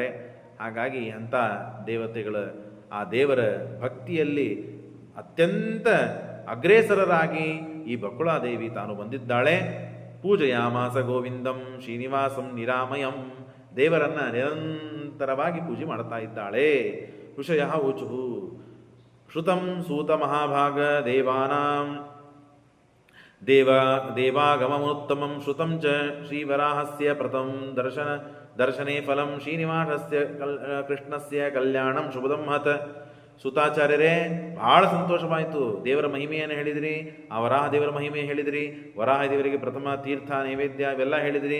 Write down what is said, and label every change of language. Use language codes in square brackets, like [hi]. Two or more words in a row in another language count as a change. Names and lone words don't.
[kn] ಹಾಗಾಗಿ ಅಂಥ ದೇವತೆಗಳ ಆ ದೇವರ ಭಕ್ತಿಯಲ್ಲಿ ಅತ್ಯಂತ ಅಗ್ರೇಸರರಾಗಿ ಈ ಬಕುಳಾದೇವಿ ತಾನು ಬಂದಿದ್ದಾಳೆ. [sa] ಪೂಜೆಯಾಮಾಸ ಗೋವಿಂದಂ ಶ್ರೀನಿವಾಸಂ ನಿರಾಮಯಂ, [kn] ದೇವರನ್ನ ನಿರಂತರವಾಗಿ ಪೂಜೆ ಮಾಡ್ತಾ ಇದ್ದಾಳೆ. [sa] ಋಷಯ ಊಚು ಶ್ರುತಂ ಸೂತ ಮಹಾಭಾಗ ದೇವಾನಾಂ ದೇವಾಗಮಮುತ್ತಮಂ ಶ್ರುತಂ ಚ ಶ್ರೀವರಾಹಸ್ಯ ಪ್ರಥಮ ದರ್ಶನೇ ಫಲಂ ಶ್ರೀನಿವಾಸಸ್ಯ ಕೃಷ್ಣಸ್ಯ ಕಲ್ಯಾಣಂ ಶುಭದಂ ಮಹತ್. [kn] ಸುತಾಚಾರ್ಯರೇ, ಬಹಳ ಸಂತೋಷವಾಯಿತು. ದೇವರ ಮಹಿಮೆಯನ್ನು ಹೇಳಿದಿರಿ, ಆ ವರಾಹ ದೇವರ ಮಹಿಮೆ ಹೇಳಿದಿರಿ, ವರಾಹ ದೇವರಿಗೆ ಪ್ರಥಮ ತೀರ್ಥ ನೈವೇದ್ಯ ಇವೆಲ್ಲ ಹೇಳಿದಿರಿ.